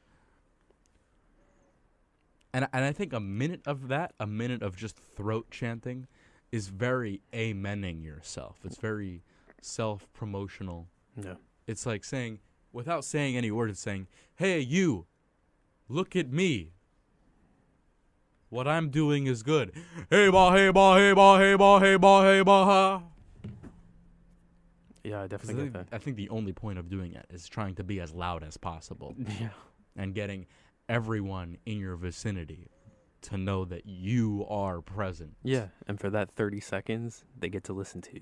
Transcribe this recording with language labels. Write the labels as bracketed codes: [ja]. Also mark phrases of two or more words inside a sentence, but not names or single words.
[en] And I think a minute of just throat chanting is very amening yourself. It's very self-promotional. Yeah. It's like saying, without saying any words, it's saying, hey, you, look at me. What I'm doing is good. Hey, ba, hey, ba, hey, ba, hey, ba, hey, ba, hey, ba, ha. Yeah, I definitely get that. I think the only point of doing it is trying to be as loud as possible. Yeah. And getting everyone in your vicinity to know that you are present. Yeah, and for that 30 seconds, they get to listen to you.